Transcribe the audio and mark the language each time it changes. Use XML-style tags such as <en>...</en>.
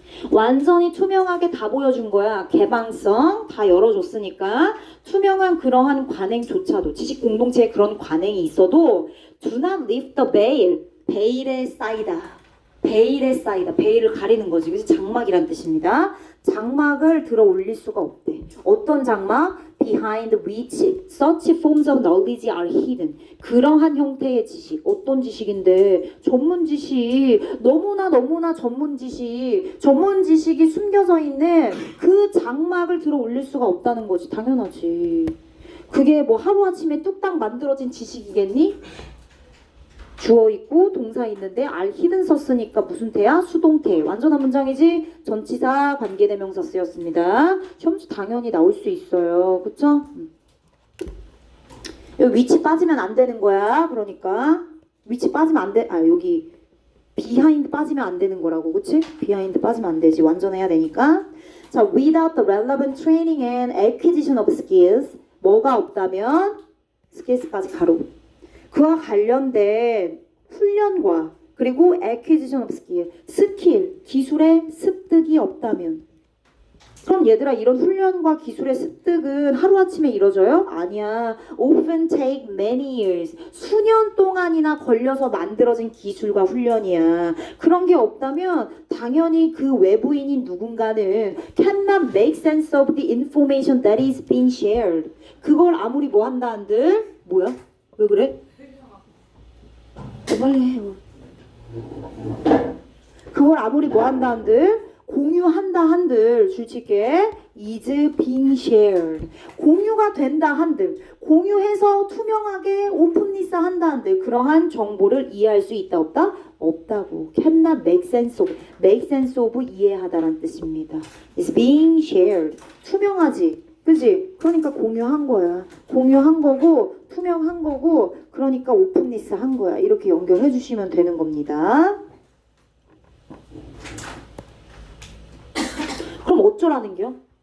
<ko>완전히 투명하게 다 보여준 거야. 개방성 다 열어줬으니까 투명한 그러한 관행조차도 지식 공동체에 그런 관행이 있어도</ko> <en>do not lift the veil.</en> <ko>베일에 쌓이다. 베일을 가리는 거지. 그래서 장막이란 뜻입니다. 장막을 들어 올릴 수가 없대. 어떤 장막?</ko> <en>Behind which such forms of knowledge are hidden.</en> <ko>그러한 형태의 지식. 어떤 지식인데? 전문 지식. 너무나 전문 지식. 전문 지식이 숨겨져 있는 그 장막을 들어 올릴 수가 없다는 거지. 당연하지. 그게 뭐 하루아침에 뚝딱 만들어진 지식이겠니? 주어 있고 동사 있는데</ko> <en>are hidden</en> <ko>썼으니까 무슨 태야? 수동태. 완전한 문장이지? 전치사 관계대명사 쓰였습니다. 시험지 당연히 나올 수 있어요. 그쵸? 여기 위치 빠지면 안 되는 거야. 그러니까 위치 빠지면 안 돼. 아, 여기 behind 빠지면 안 되는 거라고. 그치? behind 빠지면 안 되지. 완전해야 되니까. 자,</ko> <en>without the relevant training and acquisition of skills.</en> <ko>뭐가 없다면 skills까지 가로. 그와 관련된 훈련과 그리고</ko> <en>acquisition of skill,</en> <ko>스킬, 기술의 습득이 없다면. 그럼 얘들아 이런 훈련과 기술의 습득은 하루아침에 이루어져요? 아니야.</ko> <en>Often take many years.</en> <ko>수년 동안이나 걸려서 만들어진 기술과 훈련이야. 그런 게 없다면 당연히 그 외부인인 누군가는</ko> <en>cannot make sense of the information that is being shared.</en> <ko>그걸 아무리 뭐 한다 한들 뭐야? 왜 그래? 빨리 해. 그걸 아무리 뭐 한다 한들 공유한다 한들 줄칠게</ko> <en>is being shared.</en> <ko>공유가 된다 한들 공유해서 투명하게 오픈리스 한다 한들 그러한 정보를 이해할 수 있다 없다? 없다고.</ko> <en>cannot make sense of.</en> <ko>make sense of 이해하다란 뜻입니다.</ko> <en>is being shared.</en> <ko>투명하지. 그지? 그러니까 공유한 거야. 공유한 거고 투명한 거고 그러니까 오픈리스 한 거야. 이렇게 연결해 주시면 되는 겁니다. 그럼 어쩌라는겨?</ko>